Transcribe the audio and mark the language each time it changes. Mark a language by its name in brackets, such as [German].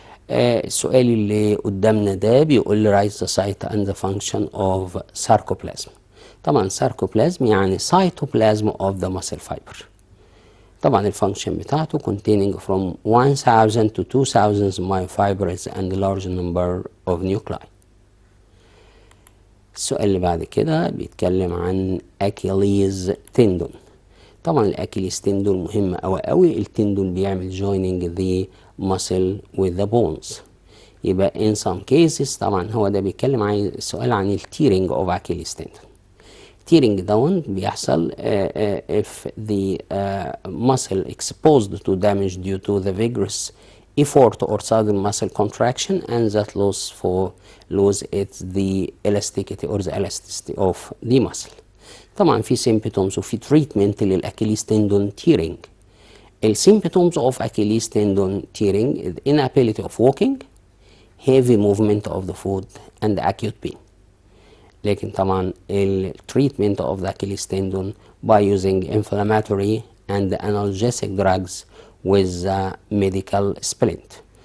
[Arabic] السؤال اللي قدامنا ده بيقول لي [English] write the site and the function of sarcoplasm. طبعا sarcoplasm يعني cytoplasm of the muscle fiber. [Arabic] طبعا الفانكشن بتاعته [English] containing from 1000 to 2000 myofibers and large number of nuclei. [Arabic] السؤال اللي بعد كده بيتكلم عن أكيليز تندون. طبعا الأكيليز تندون مهم أوي التندون بيعمل [English] joining the muscle with the bones. [Arabic] يبقى [English] in some cases [Arabic] طبعا هو ده بيتكلم عن السؤال عن التيرنج [English] of Achilles tendon. tearing down بيحصل if the muscle exposed to damage due to the vigorous effort or sudden muscle contraction and that lose its the elasticity or the elasticity of the muscle. [Arabic] طبعا في symptoms وفي treatment للأكيليز tendon tearing. [English] symptoms of Achilles tendon tearing is inability of walking, heavy movement of the foot and acute pain. [Arabic] لكن طبعا التريتمنت [English] of the Achilles tendon by using inflammatory and analgesic drugs with medical splint.